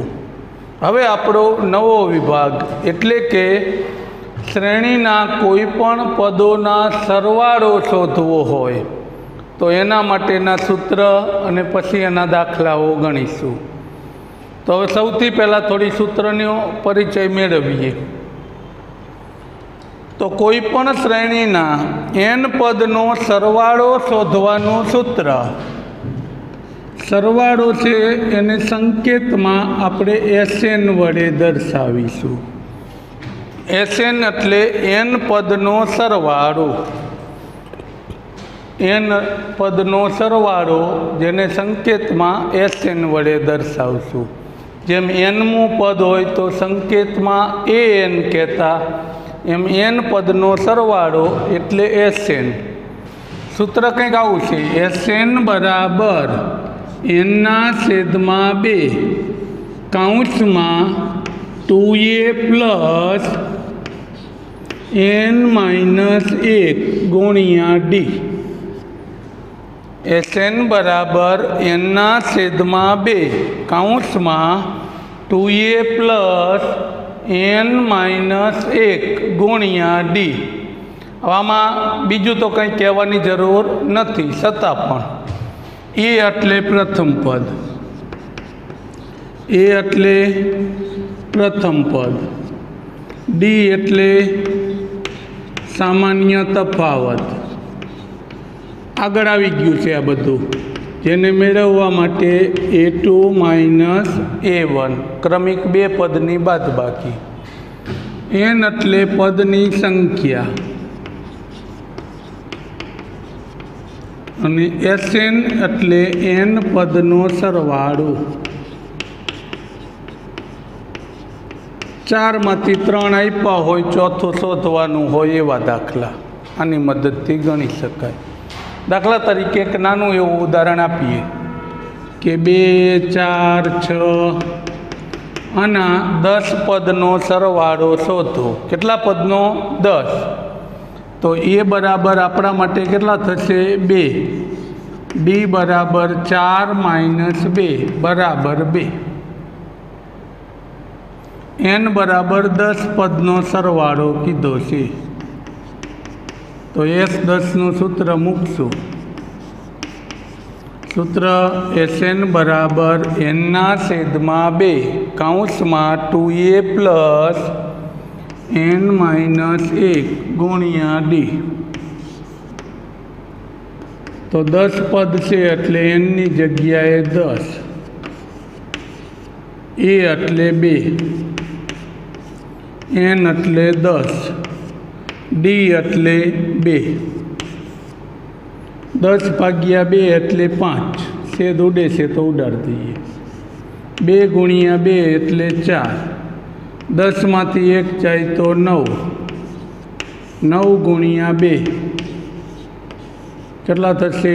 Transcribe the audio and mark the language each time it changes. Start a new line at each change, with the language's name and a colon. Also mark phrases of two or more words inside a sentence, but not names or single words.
Gujarati: હવે આપણો નવો વિભાગ એટલે કે શ્રેણીના કોઈપણ પદોના સરવાળો શોધવો હોય તો એના માટેના સૂત્ર અને પછી એના દાખલાઓ ગણીશું। તો હવે સૌથી પહેલા થોડી સૂત્રનો પરિચય મેળવીએ। તો કોઈપણ શ્રેણીના એન પદનો સરવાળો શોધવાનું સૂત્ર, સરવાળો છે એને સંકેતમાં આપણે એસએન વડે દર્શાવીશું। એસએન એટલે એન પદનો સરવાળો, એન પદનો સરવાળો જેને સંકેતમાં એસએન વડે દર્શાવશું। જેમ એનમું પદ હોય તો સંકેતમાં એન કહેતા, એમ એન પદનો સરવાળો એટલે એસએન। સૂત્ર કંઈક આવું છે, એસએન બરાબર એન ના છેદમાં 2 કાઉંસમાં 2a પ્લસ એન માઇનસ 1 ગુણિયા ડી। એસએન બરાબર એન ના છેદમાં 2 કાઉંસમાં 2a પ્લસ એન માઇનસ 1 ગુણિયા ડી। આમાં બીજું તો કંઈ કહેવાની જરૂર નથી, છતાં પણ એ એટલે પ્રથમ પદ, એ એટલે પ્રથમ પદ, ડી એટલે સામાન્ય તફાવત। આગળ આવી ગયું છે આ બધું, જેને મેળવવા માટે a2 માઇનસ a1 ક્રમિક 2 પદની બાદબાકી। એન એટલે પદની સંખ્યા અને એસએન એટલે એન પદનો સરવાળો। 4 માંથી 3 આપ્યા હોય, ચોથો શોધવાનું હોય એવા દાખલા આની મદદથી ગણી શકાય। દાખલા તરીકે એક નાનું એવું ઉદાહરણ આપીએ કે 2, 4, 6 આના 10 પદનો સરવાળો શોધો। કેટલા પદનો? 10। તો એ બરાબર આપણા માટે કેટલા થશે? 2। ડી બરાબર 4 માઇનસ 2 બરાબર 2। એન બરાબર 10 પદનો સરવાળો કીધો છે, તો S10 નું સૂત્ર મૂકશું। સૂત્ર એસએન બરાબર એન ના છેદમાં 2 કાઉંસમાં 2a પ્લસ એન માઇનસ 1 ગુણિયા ડી। તો 10 પદ છે એટલે એન ની જગ્યાએ 10, એ એટલે 2, એન એટલે 10, ડી એટલે 2। 10 ભાગ્યા 2 એટલે 5, છેદ ઉડે છે તો ઉડાડ દીએ। 2 ગુણિયા 2 એટલે 4, 10 માંથી 1 જાય તો 9, 9 ગુણિયા 2 કેટલા થશે?